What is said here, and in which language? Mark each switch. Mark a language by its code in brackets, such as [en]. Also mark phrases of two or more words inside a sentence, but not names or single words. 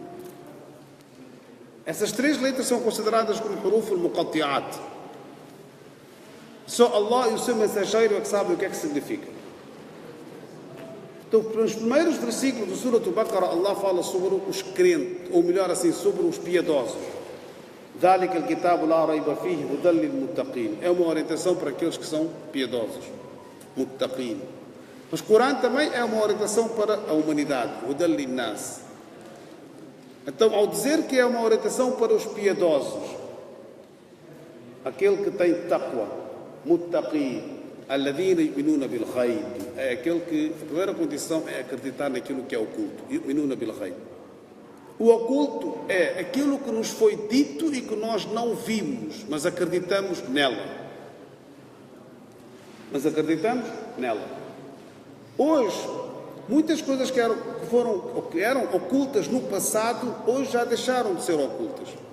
[pt] Essas 3 letras são consideradas como [ar] حروف المقطعات. [pt] Só Allah e o seu mensageiro é que sabem o que é que significa. Então, nos primeiros versículos do Suratul Baqarah, Allah fala sobre os crentes, ou melhor assim, sobre os piedosos. [ar] ذلك الكتاب لا ريب فيه هدى للمتقين. [pt] É uma orientação para aqueles que são piedosos. Muttaqin. Mas o Corão também é uma orientação para a humanidade. [ar] هدى للناس. [pt] Então, ao dizer que é uma orientação para os piedosos, aquele que tem taqwa, muttaqin, [ar] الذين يؤمنون بالغيب, [pt] é aquele que a primeira condição é acreditar naquilo que é oculto. [ar] يؤمنون بالغيب. [pt] O oculto é aquilo que nos foi dito e que nós não vimos, mas acreditamos nela. Hoje, muitas coisas que eram ocultas no passado, hoje já deixaram de ser ocultas.